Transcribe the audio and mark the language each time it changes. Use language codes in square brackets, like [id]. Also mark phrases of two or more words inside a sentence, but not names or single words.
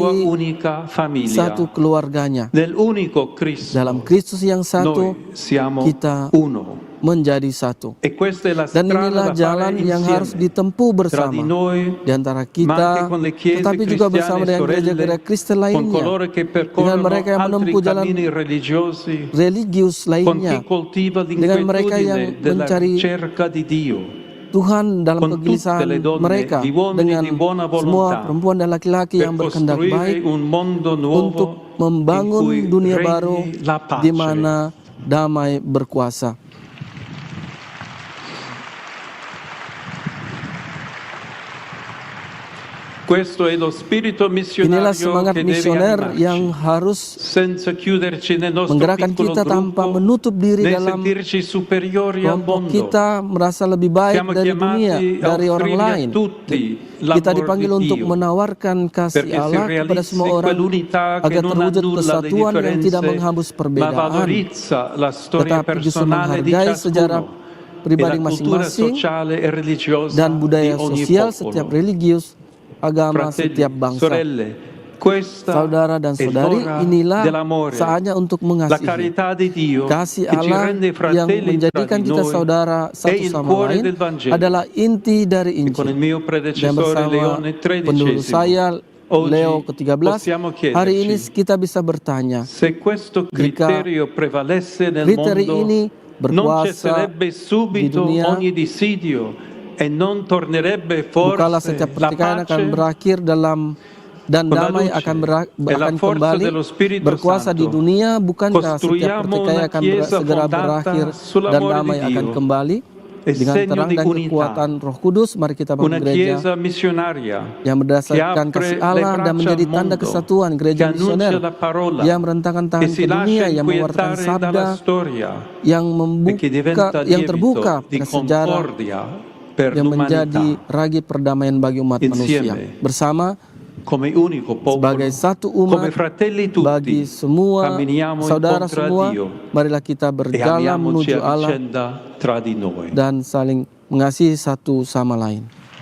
[it] sua unica famiglia. [id] satu keluarganya. [it] Nell'unico Cristo [id] Dalam Kristus yang satu, [it] noi siamo [id] kita [it] uno. [id] menjadi satu. [it] E questa è la [id] Dan [it] strada [id] inilah [it] da [id] jalan [it] fare [id] yang harus [it] insieme [id] ditempuh [it] tra di [id] bersama [it] noi, [id] di antara [it] ma [id] kita, [it] anche con le chiese [id] tetapi juga bersama [it] cristiane [id] dengan [it] sorelle, [id] gereja-gereja Kristen [it] con [id] lainnya, [it] coloro che [id] dengan [it] percorrono [id] mereka yang [it] altri [id] menempuh jalan [it] cammini religiosi, [id] religius [it] con chi [id] lainnya, [it] coltiva [id] dengan mereka yang [it] l'inquietudine della [id] mencari [it] ricerca di Dio, [id] Tuhan dalam [it] con tutte [id] kegelisahan [it] le donne, [id] mereka, [it] di uomini [id] dengan [it] di buona [id] semua [it] volontà, [id] perempuan dan laki-laki [it] per [id] yang berkehendak baik [it] costruire un mondo nuovo [id] untuk [it] in [id] membangun [it] cui [id] dunia [it] regni [id] baru [it] la pace. [id] di mana damai berkuasa. [it] Questo è lo spirito [id] Inilah [it] missionario [id] semangat [it] che deve [id] misioner yang [it] animarci, [id] harus [it] senza chiuderci nel nostro [id] menggerakkan [it] piccolo [id] kita tanpa [it] gruppo, [id] menutup diri [it] né [id] dalam [it] sentirci superiori al [id] kelompok [it] mondo. [id] kita, merasa lebih baik [it] Siamo [id] dari dunia, [it] chiamati a [id] dari orang [it] offrire a [id] lain. [it] tutti [id] Kita [it] l'amor [id] dipanggil [it] di [id] untuk [it] Dio, [id] menawarkan kasih [it] perché si [id] Allah kepada [it] realizzi [id] semua orang [it] quell'unità che [id] agar [it] non [id] terwujud [it] annulla le [id] kesatuan yang tidak [it] differenze, [id] menghapus [it] ma [id] perbedaan, [it] valorizza la storia [id] tetapi justru [it] personale di [id] menghargai sejarah [it] ciascuno e [id] pribadi [it] la cultura [id] masing-masing [it] sociale e religiosa [id] dan [it] di [id] budaya [it] ogni [id] sosial setiap [it] popolo. [id] religius, agama setiap [it] Fratelli, [id] bangsa. [it] sorelle, questa [id] Saudara dan [it] è [id] saudari, [it] l'ora [id] inilah [it] dell'amore, [id] saatnya untuk [it] la [id] mengasihi. [it] carità di Dio [id] Kasih [it] che ci [id] Allah [it] rende [id] yang [it] fratelli tra [id] menjadikan [it] di [id] kita [it] noi [id] saudara [it] è [id] satu [it] il [id] sama [it] cuore [id] lain [it] del Vangelo. [id] adalah inti dari [it] E con il [id] Injil. [it] mio [id] Dan [it] predecessore [id] bersama [it] Leone [id] pendahulu saya, [it] oggi [id] Leo ke-13, [it] possiamo [id] hari ini [it] chiederci [id] kita bisa bertanya, [it] se questo criterio prevalesse nel [id] kriteri [it] mondo, [id] ini [it] non [id] berkuasa [it] cesserebbe [id] di [it] subito [id] dunia, [it] ogni dissidio e non tornerebbe [id] bukalah [it] forse [id] setiap [it] la [id] pertikaian akan [it] pace [id] berakhir dan [it] con la [id] damai [it] luce [id] akan [it] e la [id] akan [it] forza [id] kembali [it] dello Spirito [id] berkuasa di [it] Santo. [id] dunia. Bukankah setiap [it] Costruiamo [id] pertikaian [it] una [id] akan [it] chiesa [id] segera [it] fondata [id] berakhir dan [it] sull'amore di [id] damai akan [it] Dio [id] kembali [it] e [id] dengan [it] segno [id] terang [it] di [id] dan [it] unità. [id] kekuatan Roh Kudus? Mari kita bangun [it] Una [id] gereja [it] chiesa missionaria [id] yang [it] che [id] berdasarkan [it] apre [id] kasih [it] le [id] Allah dan [it] braccia [id] menjadi [it] al [id] tanda [it] mondo, [id] kesatuan, [it] che [id] gereja [it] annuncia [id] misioner [it] la parola, [id] yang merentangkan [it] che [id] tangan [it] si [id] ke [it] lascia [id] dunia, yang mengeluarkan [it] inquietare [id] sabda, [it] dalla storia [id] yang [it] e che diventa [id] yang terbuka [it] lievito di [id] pada sejarah, [it] concordia per [id] yang menjadi [it] l'umanità [id] ragi perdamaian bagi umat manusia. [it] insieme [id] Bersama [it] come unico popolo, [id] sebagai satu [it] come [id] umat, [it] fratelli [id] bagi [it] tutti, [id] semua [it] camminiamo [id] saudara [it] incontro a [id] semua, [it] Dio [id] marilah kita [it] e [id] berjalan [it] amiamoci [id] menuju [it] a [id] Allah [it] vicenda tra di noi. [id] dan saling mengasihi satu sama lain.